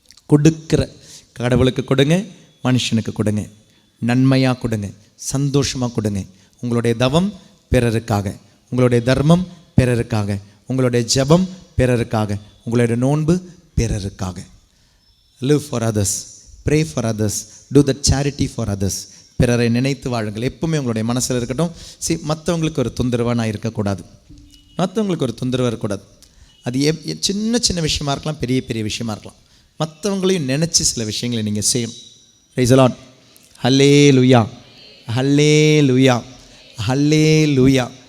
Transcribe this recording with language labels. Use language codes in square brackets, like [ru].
[ta] கொடுக்கிற கடவுளுக்கு கொடுங்க, மனுஷனுக்கு கொடுங்க, நன்மையாக கொடுங்க, சந்தோஷமாக கொடுங்க. உங்களுடைய தவம் பிறருக்காக, உங்களுடைய தர்மம் பிறருக்காக, உங்களுடைய ஜெபம் பிறருக்காக, உங்களுடைய நோன்பு பிறருக்காக. [en] live for others, pray for others, do the charity for others. [ta] பிறரை நினைத்து வாழுங்கள். எப்பவுமே உங்களுடைய மனசில் இருக்கட்டும். மற்றவங்களுக்கு ஒரு தொந்தரவாக நான் இருக்கக்கூடாது, மற்றவங்களுக்கு ஒரு தொந்தரவாக இருக்கக்கூடாது. அது சின்ன சின்ன விஷயமா இருக்கலாம், பெரிய பெரிய விஷயமா இருக்கலாம். மற்றவங்களையும் நினச்சி சில விஷயங்களை நீங்கள் செய்யணும். Praise the Lord. Hallelujah, hallelujah, hallelujah.